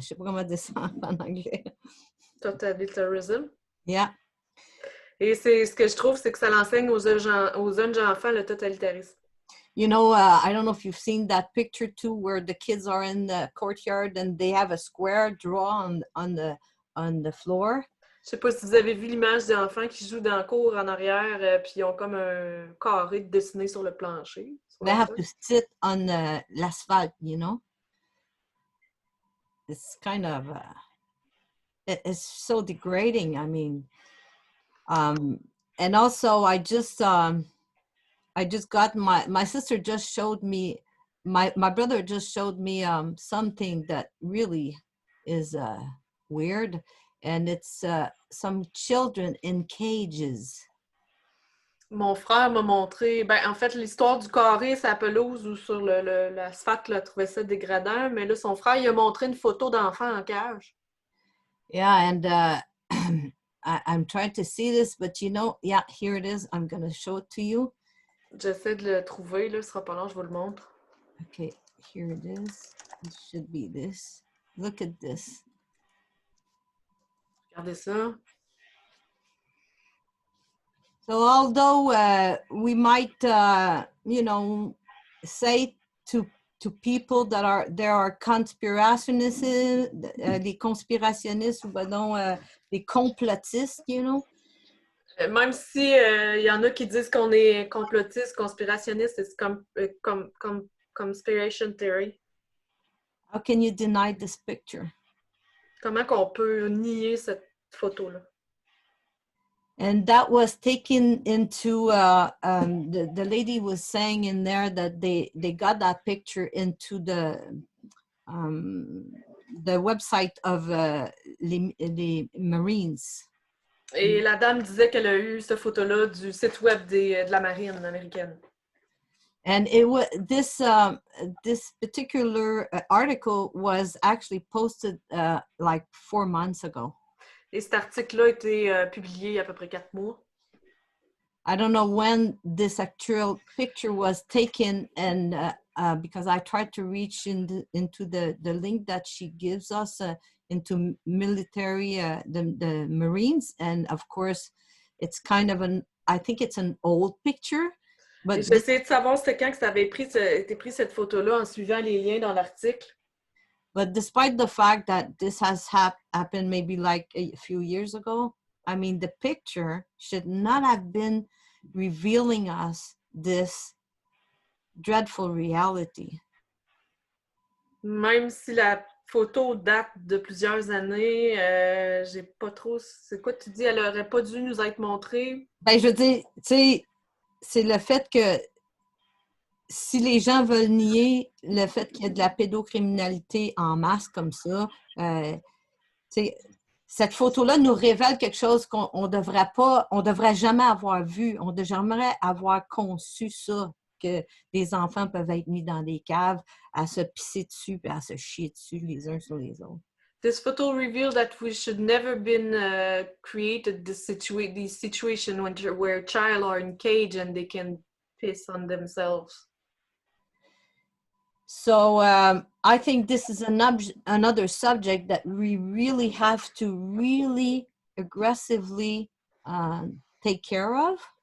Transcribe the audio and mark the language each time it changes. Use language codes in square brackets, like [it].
[fr] Je sais pas comment dire ça en anglais. [en] Totalitarism. Yeah. [fr] Et c'est ce que je trouve, c'est que ça l'enseigne aux jeunes enfants, le totalitarisme. [en] You know, I don't know if you've seen that picture too, where the kids are in the courtyard and they have a square drawn on the floor. [fr] Je sais pas si vous avez vu l'image des enfants qui jouent dans le cour en arrière, puis ils ont comme un carré dessiné sur le plancher. [en] They have to sit on l'asphalt, you know. It's kind of, it's so degrading. I mean, and also I just got my sister just showed me, my brother just showed me something that really is weird, and it's some children in cages. [fr] Mon frère m'a montré, ben en fait, l'histoire du carré, sa pelouse ou sur l'asphalte, là, trouvait ça dégradant, mais là, son frère, il a montré une photo d'enfant en cage. [en] Yeah, and I'm trying to see this, but you know, yeah, here it is. I'm going to show it to you. [fr] J'essaie de le trouver, là, ce sera pas long, je vous le montre. [en] Okay, here it is. It should be this. Look at this. [fr] Regardez ça. [en] So although we might, you know, say to people that there are conspirationnists, [fr] des conspirationnistes, ou ben non, des complotistes, [en] you know. [fr] Même si y en a qui disent qu'on est complotiste, conspirationniste, c'est comme conspiration theory. [en] How can you deny this picture? [fr] Comment qu'on peut nier cette photo-là? [en] And that was taken into, the lady was saying in there that they got that picture into the website of les Marines. [fr] Et la dame disait qu'elle a eu cette photo-là du site web de la marine américaine. [en] And it was this particular article was actually posted like 4 months ago. [fr] Et cet article-là a été publié il y a à peu près 4 mois. [en] I don't know when this actual picture was taken, and because I tried to reach into the link that she gives us into military, the Marines, and of course, it's kind of I think it's an old picture. But [fr] j'essayais de savoir c'était quand que ça avait été pris cette photo-là en suivant les liens dans l'article. [en] But despite the fact that this has happened maybe like a few years ago, I mean, the picture should not have been revealing us this dreadful reality. [fr] Même si la photo date de plusieurs années, j'ai pas trop... C'est quoi tu dis? Elle aurait pas dû nous être montrée? Ben, je veux dire, tu sais, c'est le fait que si les gens veulent nier le fait qu'il y a de la pédocriminalité en masse comme ça, cette photo-là nous révèle quelque chose qu'on devrait jamais avoir vu. On devrait jamais avoir conçu ça, que des enfants peuvent être mis dans des caves à se pisser dessus et à se chier dessus les uns sur les autres. [en] This photo reveals that we should never been created these situations where child are in cage and they can piss on themselves. So I think this is another subject that we really have to really aggressively take care of.